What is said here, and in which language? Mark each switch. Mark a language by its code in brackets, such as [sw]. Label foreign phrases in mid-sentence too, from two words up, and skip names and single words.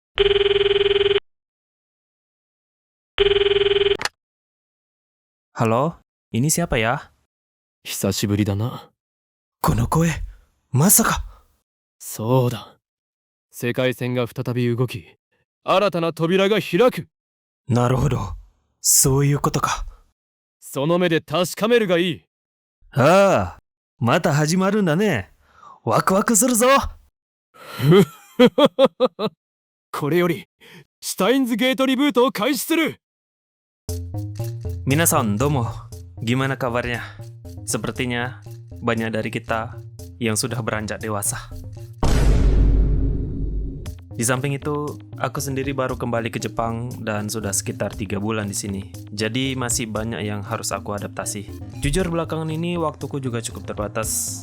[id] Halo, ini siapa ya? [ja] 久しぶりだな。この声、まさか。そうだ。世界線が再び動き、新たな扉が開く。なるほど。そういうことか。その目で確かめるがいい。ああ、また始まるんだね。ワクワクするぞ。これより、シュタインズゲートリブートを開始する。みなさん、どうも. [id] Gimana kabarnya? Sepertinya banyak dari kita yang sudah beranjak dewasa. Di samping itu, aku sendiri baru kembali ke Jepang dan sudah sekitar 3 bulan di sini. Jadi masih banyak yang harus aku adaptasi. Jujur belakangan ini waktuku juga cukup terbatas.